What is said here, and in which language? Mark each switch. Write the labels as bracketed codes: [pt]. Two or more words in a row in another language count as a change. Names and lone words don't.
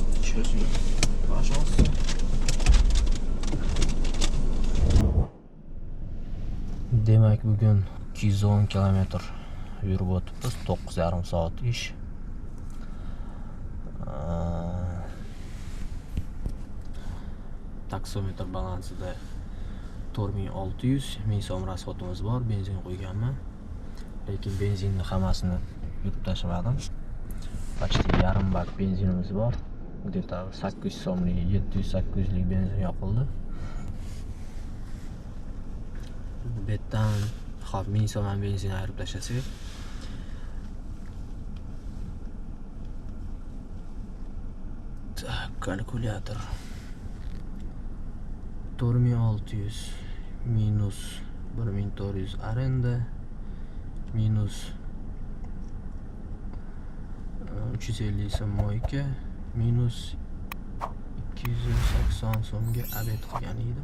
[ru] Честно. Pожалуйста. [uz] Demak, bugun 210 kilometr yurib o'tibmiz. 9,5 soat ish. Taksometr balansida 4600 1000 so'm rasxodimiz bor. Benzin qo'yganman. Lekin benzinni hammasini yurib tashlamadim. Почти yarim bak benzinimiz bor. Где-то 800 so'mlik, 700-800 lik benzin yoqildi. Bu betdan hop 1000 so'm benzin ayirib tashlasak, kalkulyator 4600 minus 1400 arenda minus 350 so'm moyka minus 280 so'mga obed qilgan edim.